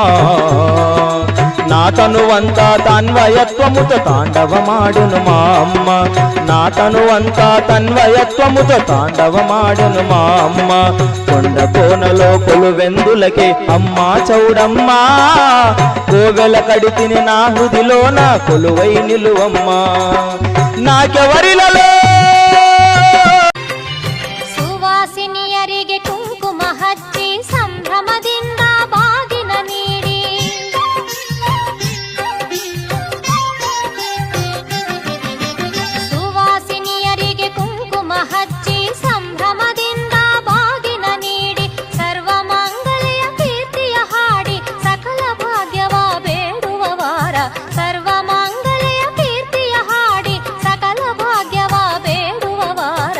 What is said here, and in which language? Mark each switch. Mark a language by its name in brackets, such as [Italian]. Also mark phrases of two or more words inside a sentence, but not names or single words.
[Telugu] నా తనువంతా తన్వయత్వముతో తాండవమాడును మా అమ్మ, నా తనువంతా తన్వయత్వముతో తాండవమాడును మా అమ్మ. కొండ కోనలో కొలువెందులకే అమ్మా చౌడమ్మా, కోవెల కడితిని నా హృదిలో నా కొలువై నిలువమ్మా. నాకెవరిలలో [Kannada] ಸುವಾಸಿನಿ ಅರಿಗೆ ಕುಂಕುಮ ಹಚ್ಚಿ ಸಂಭ್ರಮದಿಂದ ಬಾಗಿನ ನೀಡಿ, ಸುವಾಸಿನಿಯರಿಗೆ ಕುಂಕುಮ ಹಚ್ಚಿ ಸಂಭ್ರಮದಿಂದ ಬಾಗಿನ ನೀಡಿ, ಸರ್ವ ಮಂಗಳೆಯ ಕೀರ್ತಿಯ ಹಾಡಿ ಸಕಲ ಭಾಗ್ಯವ ಬೇಡುವ ವಾರ, ಸರ್ವ ಮಂಗಳೆಯ ಕೀರ್ತಿಯ ಹಾಡಿ ಸಕಲ ಭಾಗ್ಯವ ಬೇಡುವ ವಾರ.